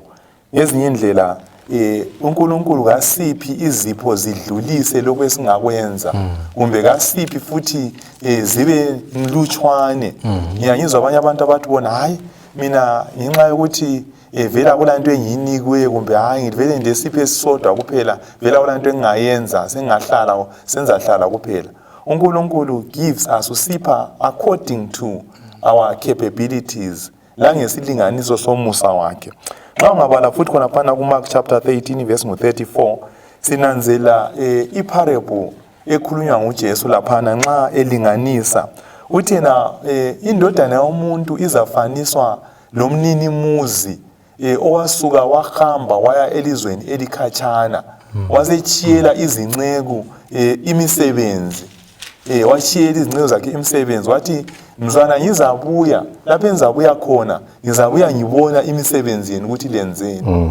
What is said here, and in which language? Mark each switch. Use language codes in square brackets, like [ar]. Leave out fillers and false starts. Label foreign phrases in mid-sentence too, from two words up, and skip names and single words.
[nd] Ngezinye indlela uNkulunkulu kasiphi izipho zidlulise lokho esingakwenza kumbe kasiphi futhi zibe mlutshwane. Ngiyangizwa abanye abantu abathi bona hayi mina ngenxa yokuthi vela kulanto engiyinikwe kumbe hayi ngivele ndesipho esisodwa kuphela vela kulanto engingayenza senzahlala kuphela. uNkulunkulu [en] gives us [nd] usipha [en] according to our capabilities [nd] la ngesilinganiso somusa wakhe. Xa ungabala futhi khona phana kuMark [en] chapter 13 verse 34 [nd] sinanzela iparable ekhulunywa nguJesu laphana nxa elinganisa uthena indodana yomuntu izafaniswa lomnini muzi owasuka wahamba waya elizweni elikhatshana wasechiyela izinceku imisebenzi washiyela izinceku zakhe imisebenzi wathi mzwana ngizabuya lapho engizabuya khona ngizabuya ngibona imisebenzi yenu ukuthi lenzeni.